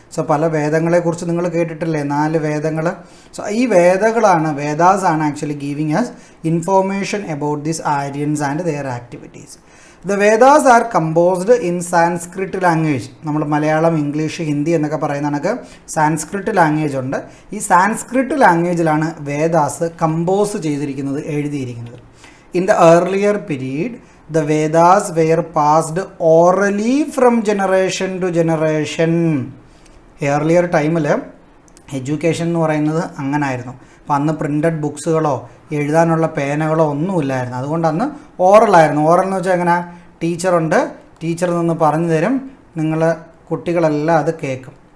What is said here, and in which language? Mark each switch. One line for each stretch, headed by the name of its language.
English: so
Malayalam: പല വേദങ്ങളെക്കുറിച്ച് നിങ്ങൾ കേട്ടിട്ടില്ലേ? 4 വേദങ്ങൾ.
English: So ഈ വേദാസ് ആണ് actually giving us information about this Aryans and their activities. The Vedas are composed in Sanskrit language.
Malayalam: നമ്മൾ മലയാളം, ഇംഗ്ലീഷ്, ഹിന്ദി എന്നൊക്കെ പറയുന്ന കണക്ക് സാൻസ്ക്രിറ്റ് ലാംഗ്വേജ് ഉണ്ട്. ഈ സാൻസ്ക്രിറ്റ് ലാംഗ്വേജിലാണ് വേദാസ് കമ്പോസ് ചെയ്തിരിക്കുന്നത്, എഴുതിയിരിക്കുന്നത്.
English: In the earlier period the Vedas were passed orally from generation to generation.
Malayalam: Earlier ടൈമിൽ education എന്ന് പറയുന്നത് അങ്ങനായിരുന്നു. അപ്പം അന്ന് പ്രിൻ്റഡ് ബുക്സുകളോ എഴുതാനുള്ള പേനകളോ ഒന്നുമില്ലായിരുന്നു. അതുകൊണ്ട് അന്ന് ഓറലായിരുന്നു. ഓറൽ എന്ന് വെച്ചാൽ എങ്ങനെ? ടീച്ചറുണ്ട്, ടീച്ചർ നിന്ന് പറഞ്ഞു തരും, നിങ്ങൾ കുട്ടികളെല്ലാം അത് കേൾക്കും.